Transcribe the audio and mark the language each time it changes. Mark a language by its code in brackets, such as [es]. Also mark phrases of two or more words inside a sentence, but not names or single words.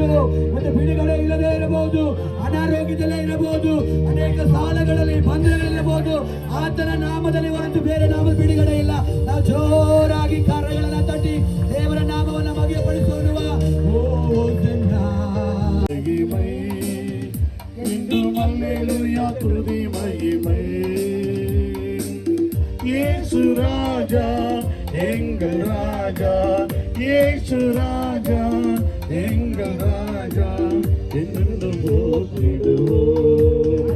[kn] ಒಂದು ಬಿಡುಗಡೆ ಇಲ್ಲದೆ ಇರಬಹುದು, ಅನಾರೋಗ್ಯದಲ್ಲೇ ಇರಬಹುದು, ಅನೇಕ ಸಾಲಗಳಲ್ಲಿ ಬಂಧನಗಳಿರಬಹುದು. ಆತನ ನಾಮದಲ್ಲಿ ಹೊರತು ಬೇರೆ ನಾಮದ ಬಿಡುಗಡೆ ಇಲ್ಲ. ನಾವು ಜೋರಾಗಿ ಕಾರ್ಯಗಳನ್ನ ತಟ್ಟಿ ದೇವರ ನಾಮವನ್ನು ಮಹಿಮೆಪಡಿಸೋಣ. ಓ ಜನ [ta] அல்லேலூயா துதி மகிமை. இயேசு ராஜா எங்கள் ராஜா, இயேசு ராஜா எங்கள் ராஜா, என்று போற்றிடுவோம்.